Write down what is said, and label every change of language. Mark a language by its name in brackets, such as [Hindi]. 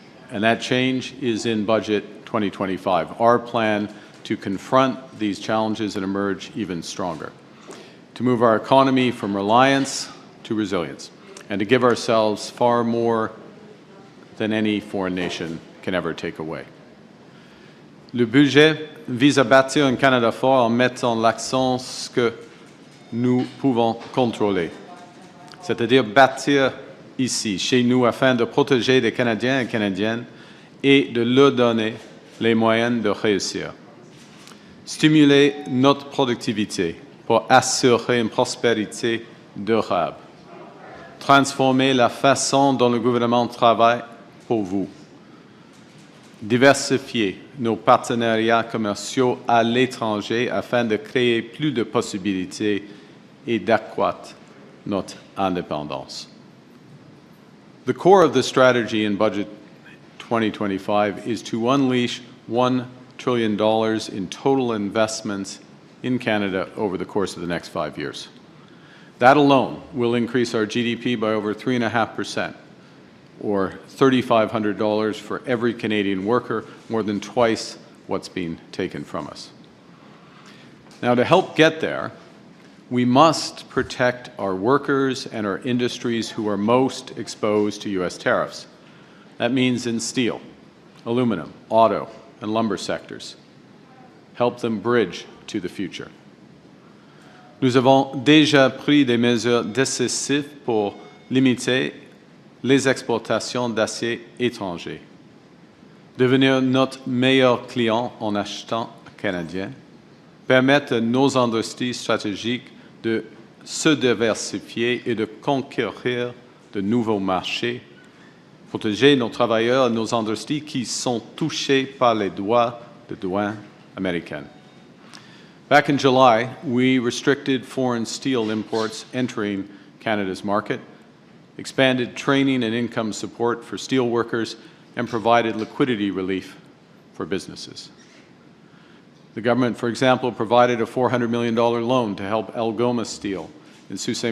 [English] And that change is in Budget 2025, our plan to confront these challenges and emerge even stronger, to move our economy from reliance to resilience, and to give ourselves far more than any foreign nation can ever take away. [French] Le budget vise à bâtir un Canada fort en mettant l'accent sur ce que nous pouvons contrôler, c'est-à-dire bâtir ici, chez nous, afin de protéger les Canadiens et Canadiennes et de leur donner les moyens de réussir. Stimuler notre productivité pour assurer une prospérité durable. Transformer la façon dont le gouvernement travaille pour vous. Diversifier nos partenariats commerciaux à l'étranger afin de créer plus de possibilités et d'accroître notre indépendance. [English] The core of the strategy in Budget 2025 is to unleash $1 trillion in total investments in Canada over the course of the next 5 years. That alone will increase our GDP by over 3.5%, or $3,500 for every Canadian worker, more than twice what's being taken from us. Now, to help get there, we must protect our workers and our industries who are most exposed to U.S. tariffs. That means in steel, aluminum, auto, and lumber sectors. Help them bridge to the future. [French] Nous avons déjà pris des mesures décisives pour limiter les exportations d'acier étranger, devenir notre meilleur client en achetant canadien, permettre à nos industries stratégiques de se diversifier et de conquérir de nouveaux marchés, protéger nos travailleurs et nos industries qui sont touchés par les droits de douane américaines. [English] Back in July, we restricted foreign steel imports entering Canada's market, expanded training and income support for steel workers, and provided liquidity relief for businesses. The government, for example, provided a $400 million loan to help Algoma Steel in Sault Ste.